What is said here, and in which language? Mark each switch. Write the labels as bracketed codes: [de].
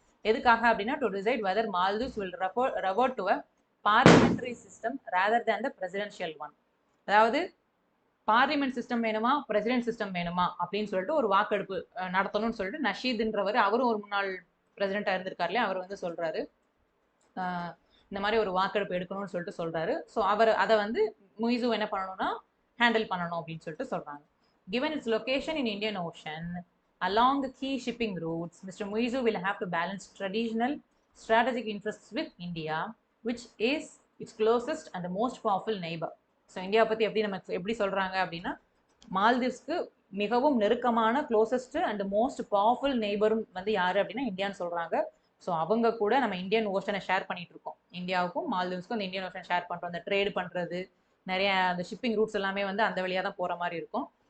[ta] எதுக்காக அப்படின்னா [en] to decide whether Maldives will revert to a parliamentary system rather than the presidential one, [ta] அதாவது parliament system வேணுமா president system வேணுமா அப்படின்னு சொல்லிட்டு ஒரு வாக்கெடுப்பு நடத்தணும்னு சொல்லிட்டு நஷீத்ன்றவர், அவரும் ஒரு முன்னாள் பிரசிடென்டா இருந்திருக்காரு இல்லையா, அவர் வந்து சொல்றாரு இந்த மாதிரி ஒரு வாக்கெடுப்பு எடுக்கணும்னு சொல்லிட்டு சொல்றாரு. ஸோ அவர் அதை வந்து முய்ஸு என்ன பண்ணணும்னா ஹேண்டில் பண்ணணும் அப்படின்னு சொல்லிட்டு சொல்றாங்க. [en] Given its location in Indian Ocean along the key shipping routes, Mr. Muizu will have to balance traditional strategic interests with India, which is its closest and the most powerful neighbor. [ta] So India பற்றி எப்படி சொல்கிறாங்க அப்படின்னா, மால்தீவ்ஸ்க்கு மிகவும் நெருக்கமான closest and most powerful நெய்பரும் வந்து யார் அப்படின்னா இந்தியான்னு சொல்கிறாங்க. ஸோ அவங்க கூட நம்ம இந்தியன் ஓஷனை ஷேர் பண்ணிட்டு இருக்கோம், இந்தியாவுக்கும் மால்தீவ்ஸ்க்கும் அந்த இந்தியன் ஓஷன் ஷேர் பண்ணுறோம். அந்த ட்ரேடு பண்ணுறது நிறைய அந்த ஷிப்பிங் ரூட்ஸ் எல்லாமே வந்து அந்த வழியாக தான் போகிற மாதிரி இருக்கும்.